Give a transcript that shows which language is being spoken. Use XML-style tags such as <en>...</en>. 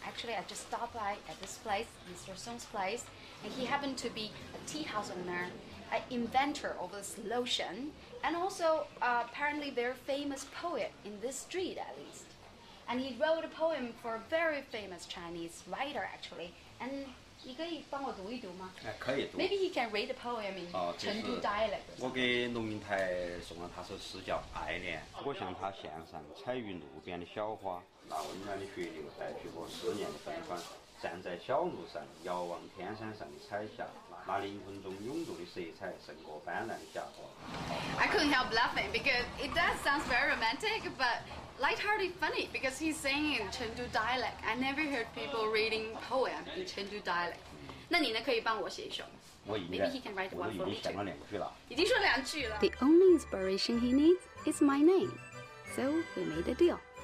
<en>Actually, I just stopped by at this place, Mr. Song's place, and he happened to be a tea house owner, an inventor of this lotion, and also apparently very famous poet in this street at least. And he wrote a poem for a very famous Chinese writer actually.</en> <zh>And 你可以帮我读一读吗？可以读。</zh> <en>Maybe he can read a poem in Chengdu dialect.</en> <zh>我给龙应台送了他首诗叫《爱恋》，我向他献上采于路边的小花，那温暖的血流代替我思念的悲欢，站在小路上，遥望天山上的彩霞，那灵魂中涌动的色彩胜过斑斓的霞光。</zh> <en>I couldn't help laughing because it does sound very romantic, but lighthearted funny because he's saying in Chengdu dialect. I never heard people reading poem in Chengdu dialect.</en> <zh>那你呢？可以帮我写一首。</zh> <en>Maybe he can write one for me too.</en> <zh>已经说2句了。</zh> <en>The only inspiration he needs is my name, so we made a deal.</en>